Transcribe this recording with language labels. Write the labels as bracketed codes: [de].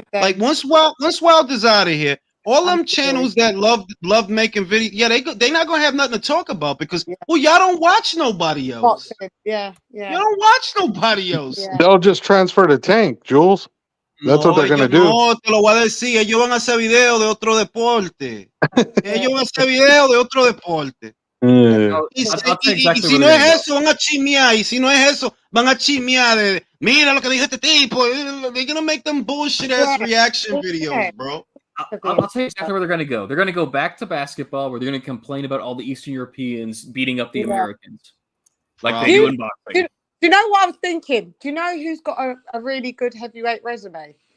[en] Like, once Wilder's out of here, all them channels that love making videos, they not gonna have nothing to talk about, because y'all don't watch nobody else. Yeah. You don't watch nobody else. They'll just transfer to Tank, Jules. That's what they're gonna do. [es] No, te lo voy a decir. Ellos van a hacer video de otro deporte. Ellos van a hacer video de otro deporte. Y si no es eso, van a chismear. Y si no es eso, van a chismear de, mira lo que dijo este tipo. [en] They're gonna make them bullshit ass reaction videos, bro. I'll tell you exactly where they're going to go. They're going to go back to basketball, where they're going to complain about all the Eastern Europeans beating up the Americans, like they do in boxing. Do you know what I was thinking? Do you know who's got a really good heavyweight resume?